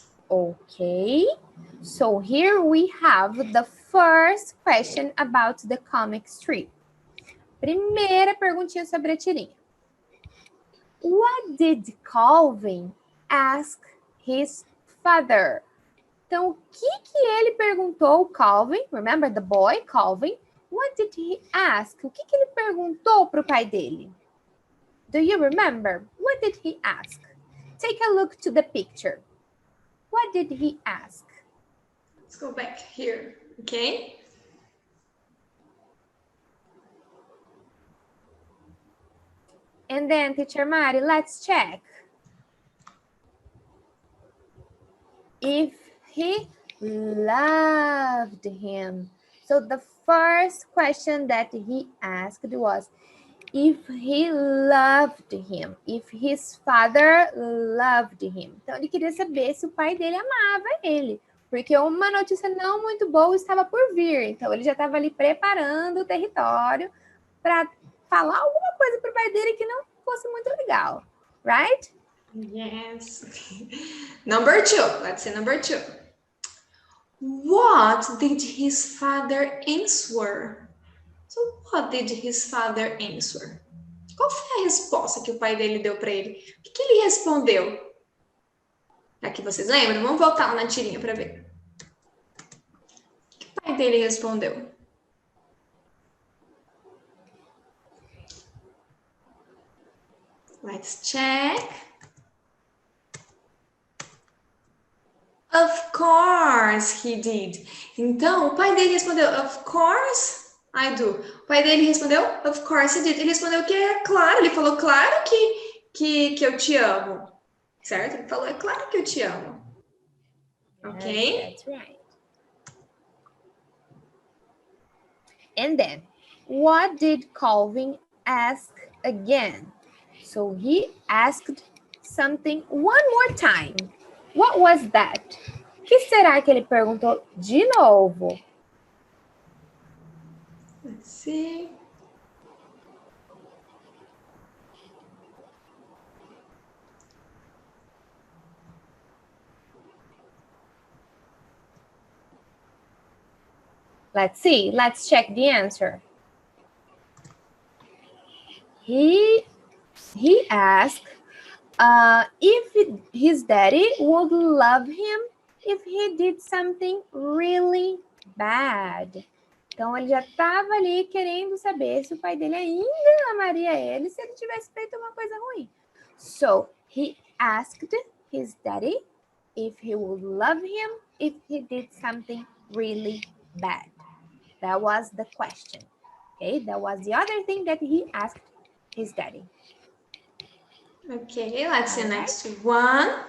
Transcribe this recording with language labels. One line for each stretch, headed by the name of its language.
English: Okay, so here we have the first question about the comic strip.
Portuguese: Primeira perguntinha sobre a tirinha.
English: What did Calvin ask his father?
Portuguese: Então, o que ele perguntou, Calvin?
English: Remember the boy, Calvin? What did he ask?
Portuguese: O que ele perguntou para o pai dele?
English: Do you remember? What did he ask? Take a look to the picture. What did he ask? Let's go back here, okay? And then, Teacher Mari, let's check. If he loved him. So the first question that he asked was if he loved him, if his father loved him.
Portuguese: Então ele queria saber se o pai dele amava ele, porque uma notícia não muito boa estava por vir. Então ele já estava ali preparando o território para falar alguma coisa para o pai dele que não fosse muito legal,
English: right? Yes. Number 2. Let's say number 2. What did his father answer? So, what did his father answer?
Portuguese: Qual foi a resposta que o pai dele deu para ele? O que ele respondeu? Aqui vocês lembram? Vamos voltar na tirinha para ver. O que o pai dele respondeu?
English: Let's check. Of course he did.
Portuguese: Então, o pai dele respondeu,
English: of course I do.
Portuguese: O pai dele respondeu,
English: of course he did.
Portuguese: Ele respondeu que é claro, ele falou, claro que eu te amo. Certo? Ele falou, é claro que eu te amo.
English: Ok? That's right. And then, what did Calvin ask again? So he asked something one more time. What was that?
Portuguese: O que será que ele perguntou de novo?
English: Let's see. Let's see. Let's check the answer. He asked if his daddy would love him if he did something really bad.
Portuguese: Então, ele já estava ali querendo saber se o pai dele ainda amaria ele se ele tivesse feito uma coisa ruim.
English: So, he asked his daddy if he would love him if he did something really bad. That was the question. Okay, that was the other thing that he asked his daddy. Okay, let's see next one.